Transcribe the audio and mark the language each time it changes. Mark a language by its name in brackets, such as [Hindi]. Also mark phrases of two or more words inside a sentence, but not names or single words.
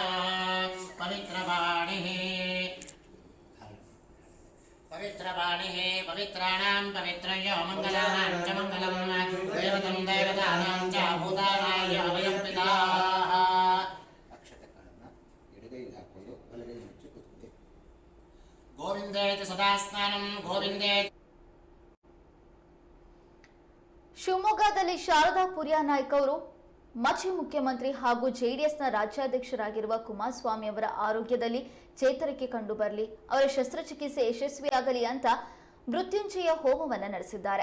[Sanskrit] पवित्रपाणिः पवित्राणां पवित्रयो मङ्गलानां च मङ्गलं दैवतं दैवतानां च भूतानाय अभयं पिता गोविन्देति सदा स्नानं गोविन्देति. [Kannada] ಶಿವಮೊಗ್ಗದಲ್ಲಿ ಶಾರದಾ ಪುರಿಯಾನಾಯ್ಕ ಅವರು ಮಾಜಿ ಮುಖ್ಯಮಂತ್ರಿ ಹಾಗೂ ಜೆಡಿಎಸ್ನ ರಾಜ್ಯಾಧ್ಯಕ್ಷರಾಗಿರುವ ಕುಮಾರಸ್ವಾಮಿ ಅವರ ಆರೋಗ್ಯದಲ್ಲಿ ಚೇತರಿಕೆ ಕಂಡು ಬರಲಿ, ಅವರ ಶಸ್ತ್ರಚಿಕಿತ್ಸೆ ಯಶಸ್ವಿಯಾಗಲಿ ಅಂತ ಮೃತ್ಯುಂಜಯ ಹೋಮವನ್ನು ನಡೆಸಿದ್ದಾರೆ.